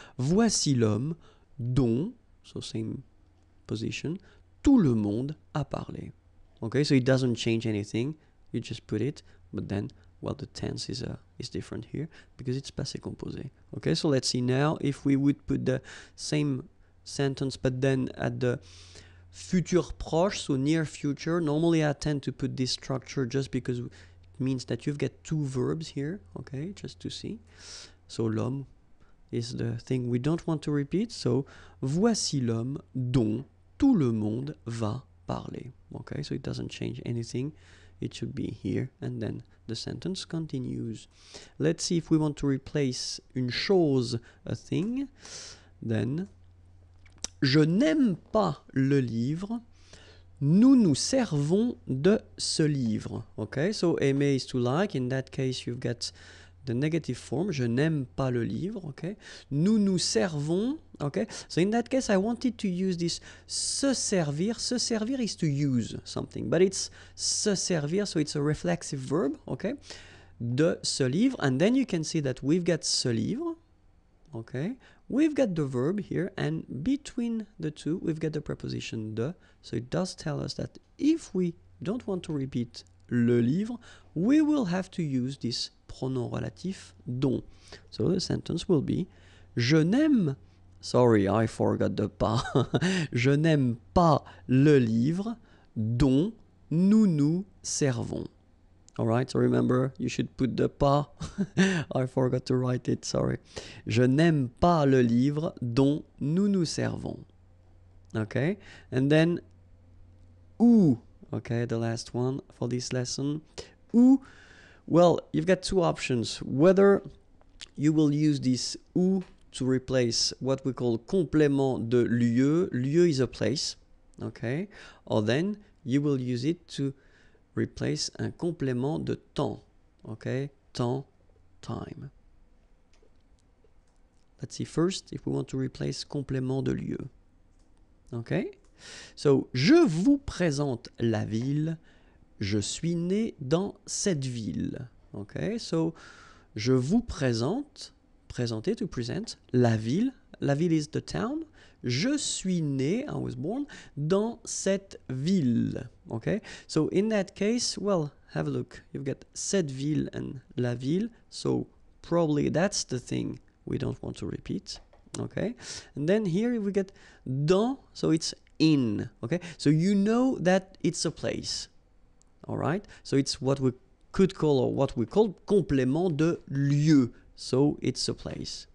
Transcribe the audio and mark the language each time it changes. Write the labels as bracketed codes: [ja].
[fr] Voici l'homme dont, [en] so same position, [fr] tout le monde a parlé. [en] Okay, so it doesn't change anything, you just put it, but then, well, the tense is different here because it's passé composé. Okay, so let's see now if we would put the same sentence but then at the futur proche, so near future. Normally I tend to put this structure just because it means that you've got two verbs here, okay, just to see. So l'homme is the thing we don't want to repeat, so [fr] voici l'homme dont tout le monde va parler. [en] Okay, so it doesn't change anything. It should be here, and then the sentence continues. Let's see if we want to replace une chose, a thing. [fr] Then, je n'aime pas le livre. Nous nous servons de ce livre. [en] Okay, so aimer is to like. In that case, you've got the negative form. [fr] Je n'aime pas le livre. [en] Okay, [fr] nous nous servons. [en] Okay, so in that case, I wanted to use this se servir. Se servir is to use something, but it's se servir, so it's a reflexive verb. Okay, [fr] de ce livre, [en] and then you can see that we've got ce livre. Okay, we've got the verb here, and between the two, we've got the preposition de. So it does tell us that if we don't want to repeat le livre, we will have to use this pronom relatif dont. So the sentence will be [fr] je n'aime, [en] sorry, I forgot the pas. [fr] Je n'aime pas le livre dont nous nous servons. [en] Alright, so remember, you should put the pas. I forgot to write it, sorry. [fr] Je n'aime pas le livre dont nous nous servons. [en] Okay, and then ou, okay, the last one for this lesson. Ou, well, you've got two options. Whether you will use this ou to replace what we call complément de lieu. Lieu is a place, okay, or then you will use it to replace un complément de temps, okay, temps, time. Let's see first if we want to replace complément de lieu. [fr] Okay, so je vous présente la ville, je suis né dans cette ville. Okay, so je vous présente, présenter, [en] to present, [fr] la ville [en] is the town, [fr] je suis né, [en] I was born, [fr] dans cette ville. [en] Okay, so in that case, well, have a look, you've got cette ville and la ville, so probably that's the thing we don't want to repeat. Okay, and then here we get dans, so it's in. Okay, so you know that it's a place. All right, so it's what we could call, or what we call complément de lieu, so it's a place.